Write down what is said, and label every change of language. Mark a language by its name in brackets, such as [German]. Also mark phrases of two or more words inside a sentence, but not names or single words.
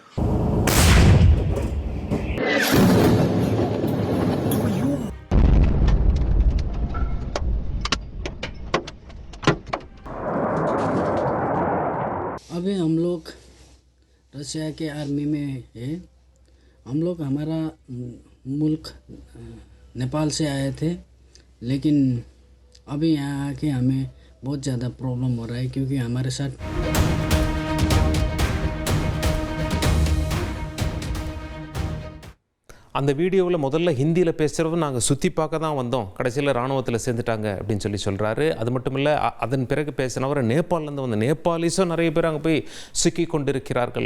[Hindi] अभी हम लोग रशिया के आर्मी में है। हम लोग हमारा मुल्क नेपाल से आए थे, लेकिन अभी यहाँ आके हमें बहुत ज़्यादा प्रॉब्लम हो रहा है क्योंकि हमारे साथ [Tamil] அந்த வீடியோவில் முதல்ல ஹிந்தியில் பேசுகிறவங்க நாங்கள் சுற்றி பார்க்க தான் வந்தோம், கடைசியில் இராணுவத்தில் சேர்ந்துட்டாங்க அப்படின்னு சொல்லி சொல்கிறாரு. அது மட்டும் இல்லை, அதன் பிறகு பேசினவர் நேபாளிலேருந்து வந்த நேபாளிஸும் நிறைய பேர் அங்கே போய் சிக்கி கொண்டிருக்கிறார்கள்.